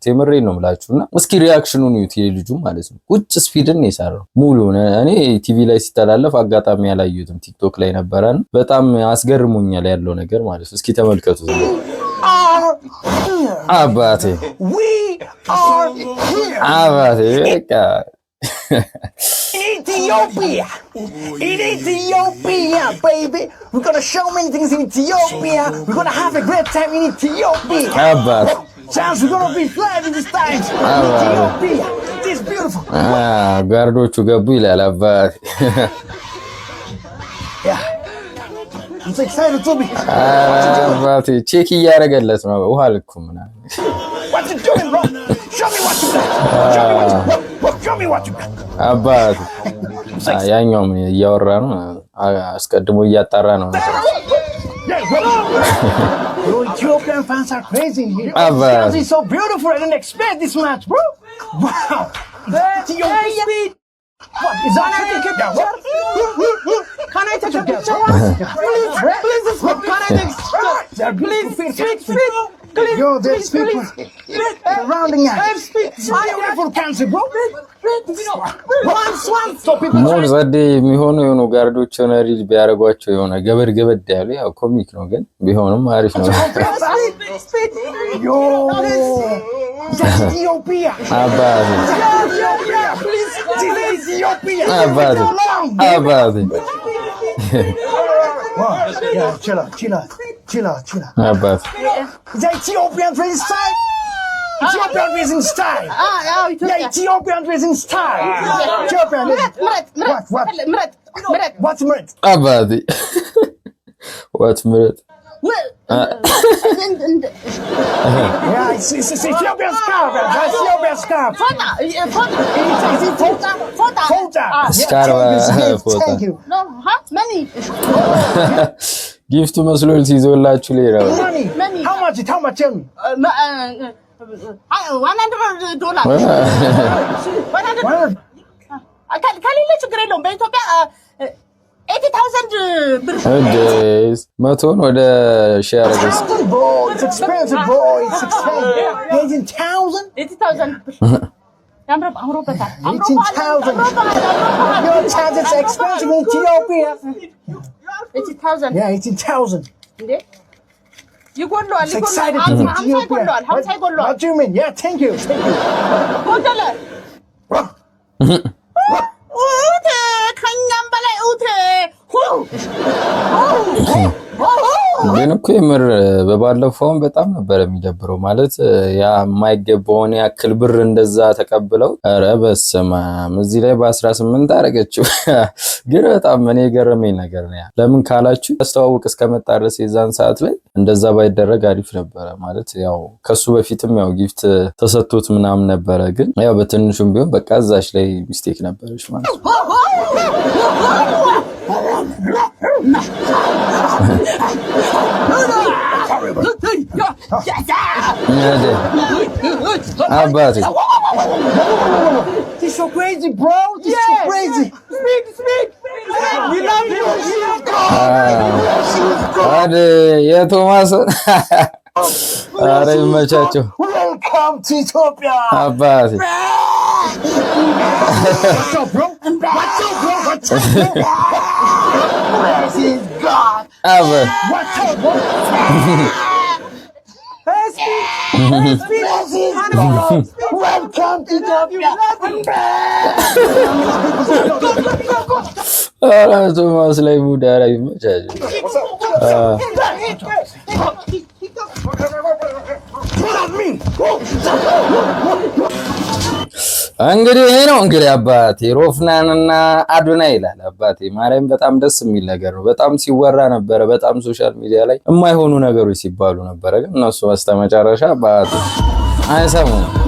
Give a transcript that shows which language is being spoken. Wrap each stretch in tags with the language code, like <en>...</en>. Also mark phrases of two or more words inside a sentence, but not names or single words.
<am>የምሬን ነው የምላችሁና እስኪ ሪአክሽኑን እዩት። ልጁ ማለት ነው ቁጭ ስፒድን የሰራው ሙሉ እኔ ቲቪ ላይ ሲተላለፍ አጋጣሚ ያላየሁትም ቲክቶክ ላይ ነበረን። በጣም አስገርሞኛል ያለው ነገር ማለት ነው። እስኪ ተመልከቱት አባቴ</am> <en>are here. In Ethiopia. In Ethiopia, baby. We're gonna show many things in Ethiopia. We're gonna have a great time in Ethiopia. Chance, we're gonna be flying this time. Ethiopia. It is beautiful.</en> <am>ጋርዶቹ ገቡ ይላል አባት።</am> <en>Yeah. I'm so excited to be.</en> <am>አባት ቼክ እያደረገለት ነው ውሃ ልኩ ምናምን።</am> <en>What you doing, bro? Show me what you got. Show me what you got.</en> <am>አባት ያኛውም እያወራ ነው አስቀድሞ እያጣራ ነው።</am> <en>Your Ethiopian fans are crazy in here. This is so beautiful. I didn't expect this much, bro. Wow. Ethiopian. What is that? Can I take a picture? Please, can I take a picture? Please. Yo, there's people surrounding us. Beautiful country, bro.</en> <am>ሞር ዘዴ የሚሆኑ የሆኑ ጋርዶች የሆነ ሪድ ቢያደርጓቸው የሆነ ገበድ ገበድ ያሉ ያው ኮሚክ ነው ግን ቢሆንም አሪፍ ነው። አባቴ</am> <en>chill out.</en> <am>አባቴ</am> <en>The Ethiopian dressing style. Ethiopian dressing style. Yeah, Ethiopian dressing style. Ethiopian. What's ምረት? አባቴ what's ምረት? Yeah, it's Ethiopian scarf. Ethiopian scarf. Fota. Thank you. No, huh? Many.</en> <am>ጊፍቱ መስሎት ይዞላችሁ ሌላ</am> <en>Money. How much? Tell me. $100. 100.</en> <am>ከሌለ ችግር የለውም በኢትዮጵያ 80,000 ብር መቶን ወደ ሺህ አረገስ</am> <en>It's expensive, bro. It's expensive.</en> <am>80,000 ብር አምሮበታል</am> <en>18,000. Your child is expensive in Ethiopia. 80,000 Yeah, 18,000.</en> <am>እንዴ ይጎልዋል</am> <en>It's excited to meet Ethiopia. What do you mean? Yeah, thank you.</en> <am>ጎደለ ከኛም በላይ ግን እኮ የምር በባለፈውም በጣም ነበር የሚደብረው ማለት ያ የማይገባውን ያክል ብር እንደዛ ተቀብለው ኧረ በስመ አብ እዚህ ላይ በ18 አረገችው ግን በጣም እኔ ገረመኝ ነገር ነው ለምን ካላችሁ አስተዋውቅ እስከመጣ ድረስ የዛን ሰዓት ላይ እንደዛ ባይደረግ አሪፍ ነበር ማለት ያው ከሱ በፊትም ያው ጊፍት ተሰጥቶት ምናምን ነበር ግን ያው በትንሹም ቢሆን በቃ እዛሽ ላይ ሚስቴክ ነበርሽ ማለት ነው Abate.</am> <en>This is so crazy, bro. This is so crazy. Speak. We love you.</en> <am>የቶማስ አረ ይመቻቸው</am> <en>Welcome to Ethiopia.</en> <am>አባቴ</am> <en>What's up, bro? This is God.</en> <am>አበ</am> <en>What's up, bro? Welcome to Ethiopia.</en> <am>አረ ቶማስ ላይ ሙድ አረ ይመቻቸው እንግዲህ ይሄ ነው እንግዲህ አባቴ ሮፍናንና አዶናይ ይላል አባቴ ማርያም በጣም ደስ የሚል ነገር ነው በጣም ሲወራ ነበር በጣም</am> <en>social media</en> <am>ላይ የማይሆኑ ነገሮች ሲባሉ ነበር ግን እነሱ በስተመጨረሻ አባቴ አይሰሙም</am>